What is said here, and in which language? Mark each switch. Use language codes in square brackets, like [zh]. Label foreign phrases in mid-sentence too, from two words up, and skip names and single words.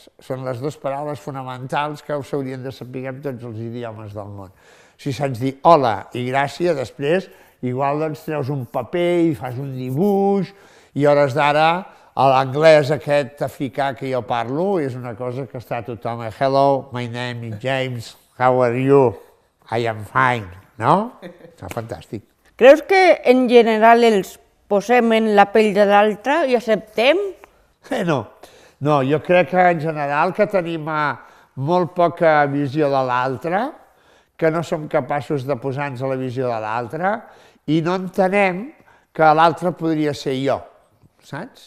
[ca] Són les dues paraules fonamentals que s'haurien de saber en tots els idiomes del món. Si saps dir hola i gràcies, després igual treus un paper i fas un dibuix i a hores d'ara l'anglès aquest africà que jo parlo és una cosa que està tothom. [en] Hello, my name is James, how are you? I am fine, [ca] no? Està fantàstic. Creus que en general els posem en la pell de l'altre i acceptem? No, jo crec que en general que tenim molt poca visió de l'altre, que no som capaços de posar-nos a la visió de l'altre i no entenem que l'altre podria ser jo, saps?